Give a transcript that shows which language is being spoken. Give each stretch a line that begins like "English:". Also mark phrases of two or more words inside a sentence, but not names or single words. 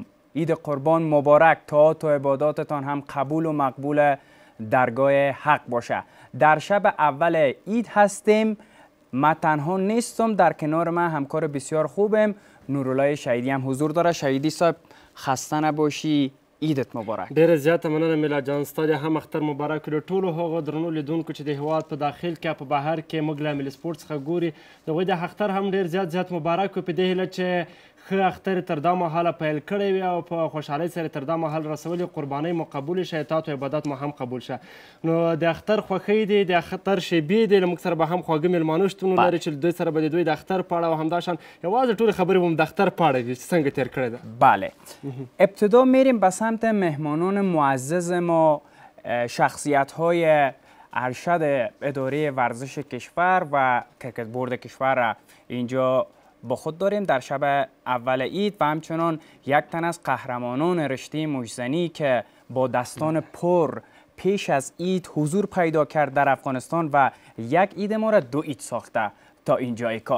Persian: عید قربان مبارک، طاعات و عباداتتان هم قبول و مقبول درگاه حق باشه. در شب اول عید هستیم. ما تنها نیستم، در کنار من همکار بسیار خوبم، نورالله شهیدی هم حضور داره. شهیدی صاحب خسته نباشی، عیدت مبارک.
Pashto: ډیره زیاته مننه میلا جان، ستا د هم اختر مبارک کړو ټولو هغو درنو لیدونکو چې د هیواد په داخل کې په بهر کې موږ له ملي سپورټ څخه ګوري. د هغوی د اختر هم ډیر زیات مبارک وي، په دې هیله چې ښه اختر تر دا مهاله پیل کړی وي او په خوشحالۍ سره تر دا مهال رسولي، قربانۍ مو قبول شه، اطاعت و عبادت مو هم قبول شه. نو د اختر خوښۍ دي، د اختر شیبې دي، له موږ سره به هم خواږه میلمانه شتون لري چې دوی سره به د دوی د اختر په اړه او همداشان یوازې ټولې خبرې به هم د اختر په اړه وي چې څنګه تیر کړې ده.
Persian: بله، ابتدا میریم به سمت مهمانان معزز ما، شخصیت های ارشد اداره ورزش کشور و کرکت بورد کشور را اینجا با خود داریم در شب اول عید و همچنان یک تن از قهرمانان رشته موشزنی که با دستان پر پیش از عید حضور پیدا کرد در افغانستان و یک عید ما را 2 عید ساخته تا اینجای کار.